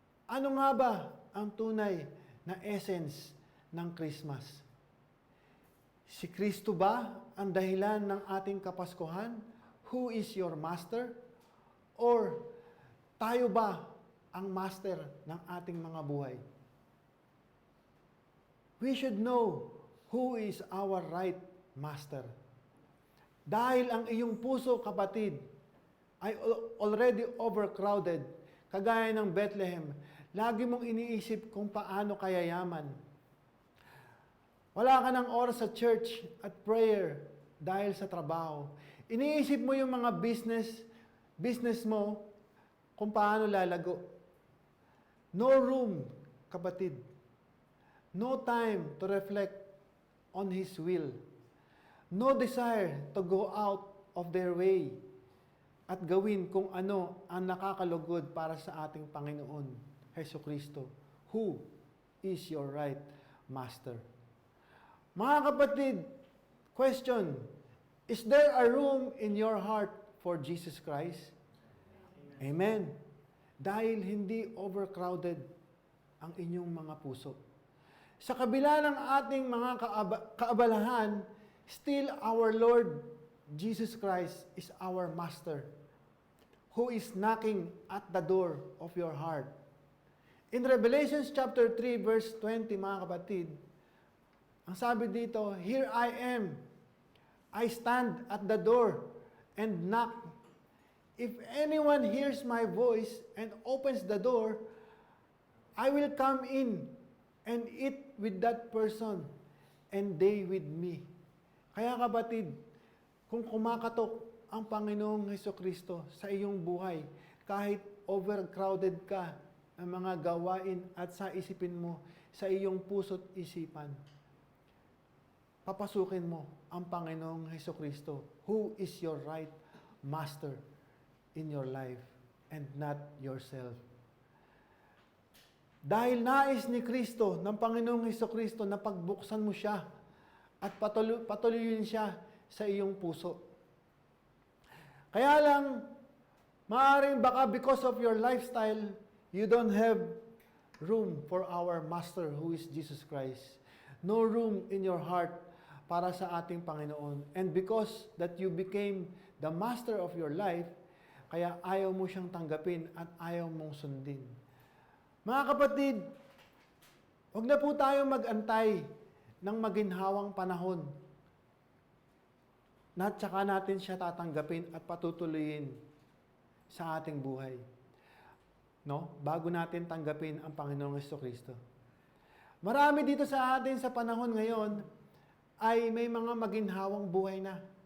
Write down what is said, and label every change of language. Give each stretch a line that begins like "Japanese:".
Filipino: Ano nga ba ang tunay na essence ng Christmas? Si Kristo ba ang dahilan ng ating Kapaskuhan?
English: Who is your master?
Filipino: Or tayo ba ang master ng ating mga buhay?
English: We should know who is our right master.
Filipino: Dahil ang iyong puso, kapatid, ay already overcrowded, kagaya ng Bethlehem, lagi mong iniisip kung paano ka yayaman. Wala ka ng oras sa church at prayer dahil sa trabaho. Iniisip mo yung mga business mo, kung paano lalago.
English: No room, kapatid. No time to reflect on His will. No desire to go out of their way
Filipino: at gawin kung ano ang nakakalugod para sa ating Panginoon,
English: Hesukristo, who is your right master.
Filipino: Mga kapatid,
English: question, is there a room in your heart for Jesus Christ? Amen.
Filipino: Dahil hindi overcrowded ang inyong mga puso. Sa kabila ng ating mga kaabalahan,
English: still our Lord Jesus Christ is our Master, who is knocking at the door of your heart. In Revelation chapter 3, verse 20,
Filipino: mga kapatid, ang sabi dito,
English: "Here I am. I stand at the door and knock. If anyone hears my voice and opens the door, I will come in and eat with that person and they with me."
Filipino: Kaya kapatid, kung kumakatok ang Panginoong Hesukristo sa iyong buhay, kahit overcrowded ka ng mga gawain at sa isipin mo, sa iyong puso't isipan, papasukin mo ang Panginoong Hesukristo,
English: who is your right master in your life and not yourself.
Filipino: Dahil nais ni Kristo, ng Panginoong Hesukristo, na pagbuksan mo siya at patuloyin siya sa iyong puso. Kaya lang, maaaring baka
English: because of your lifestyle, you don't have room for our Master who is Jesus Christ. No room in your heart
Filipino: para sa ating Panginoon.
English: And because that you became the master of your life,
Filipino: kaya ayaw mo siyang tanggapin at ayaw mong sundin. Mga kapatid, huwag na po tayo mag-antay ng maginhawang panahon na tsaka natin siya tatanggapin at patutuloyin sa ating buhay. No? Bago natin tanggapin ang Panginoong Hesukristo. Marami dito sa atin sa panahon ngayon ay may mga maginhawang buhay na.